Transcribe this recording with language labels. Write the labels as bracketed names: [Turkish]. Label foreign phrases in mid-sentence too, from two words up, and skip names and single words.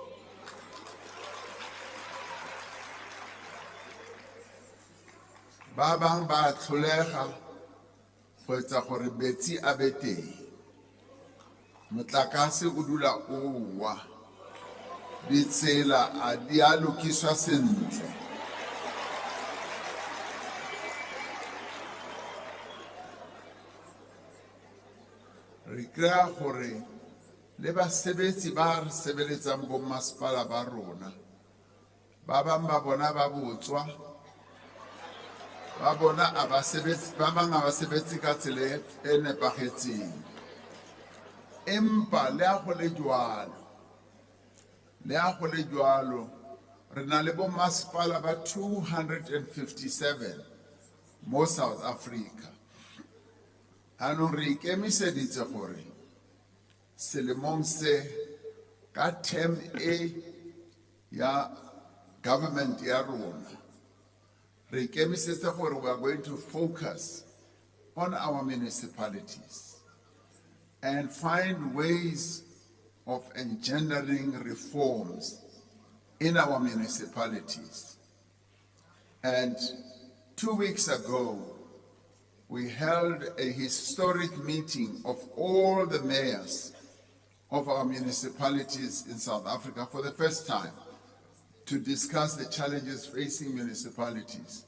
[Southern Sotho] Ba bang ba tlholega go etsa gore metsi a be teng, motlakase o dula o wa, ditsela a di a lokiswa sentle. Re kry-a gore le basebetsi ba re sebeletsang bo masepala ba rona, ba bang ba bona ba botswa, ba bang a ba sebetsi ka tsela e nepagetseng. Empa le a go le jwalo, re na le bo masepala ba 257 mo South Africa. Anong re ikemiseditse gore selemong se ka term e ya government ya rona, re ikemiseditse gore [English] we are going to focus on our municipalities and find ways of engendering reforms in our municipalities. And 2 weeks ago, we held a historic meeting of all the mayors of our municipalities in South Africa for the first time to discuss the challenges facing municipalities.